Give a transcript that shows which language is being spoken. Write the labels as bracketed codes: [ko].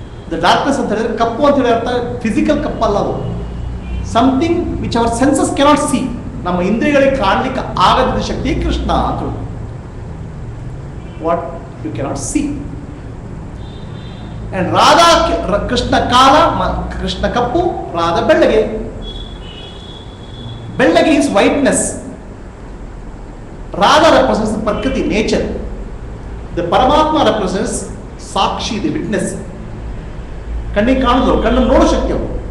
[kn] The darkness ಅಂತ ಹೇಳಿದ್ರೆ ಕಪ್ಪು ಅಂತ ಹೇಳಿ ಅರ್ಥ ಫಿಸಿಕಲ್ ಕಪ್ಪಲ್ಲ. ಅದು [en] Something which our senses cannot see. [kn] ನಮ್ಮ ಇಂದ್ರಿಯಗಳಿಗೆ ಕಾಣಲಿಕ್ಕೆ ಆಗದ ಶಕ್ತಿ ಕೃಷ್ಣ ಅಂತ ಹೇಳೋದು. [en] What you cannot see. [kn] And Radha Krishna ಕಾಲ, ಕೃಷ್ಣ ಕಪ್ಪು, ರಾಧಾ ಬೆಳ್ಳಗೆ. [en] ಬೆಳ್ಳಗೆ is whiteness. Radha represents the Prakriti, nature. The Paramatma represents Sakshi, the witness. [kn] ಕಣ್ಣಿಗೆ ಕಾಣುದು, ಕಣ್ಣನ್ನು ನೋಡೋ ಶಕ್ತಿ ಅವರು.